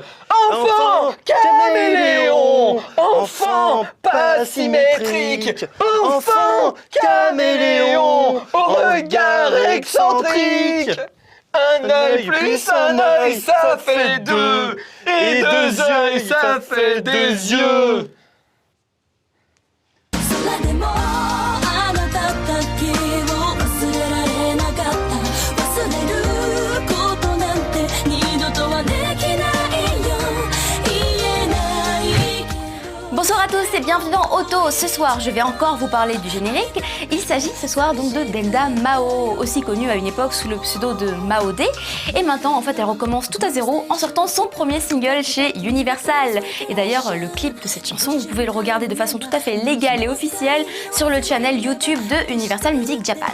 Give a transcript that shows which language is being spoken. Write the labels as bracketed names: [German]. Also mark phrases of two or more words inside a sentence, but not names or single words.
[French] Enfant caméléon, enfant pas symétrique, enfant caméléon, au regard excentrique. Un œil plus un œil, ça fait 2. Et 2 œils, ça fait des yeux. [Japanese] 空でもあなただけを忘れられなかった忘れることなんて二度とはできないよ言えないけど [French] Bonsoir à tous et bienvenue dans Auto. Ce soir, je vais encore vous parler du générique. Il s'agit ce soir donc de Denda Mao, aussi connue à une époque sous le pseudo de Mao D. Et maintenant, en fait, elle recommence tout à zéro en sortant son premier single chez Universal. Et d'ailleurs, le clip de cette chanson, vous pouvez le regarder de façon tout à fait légale et officielle sur le channel YouTube de Universal Music Japan.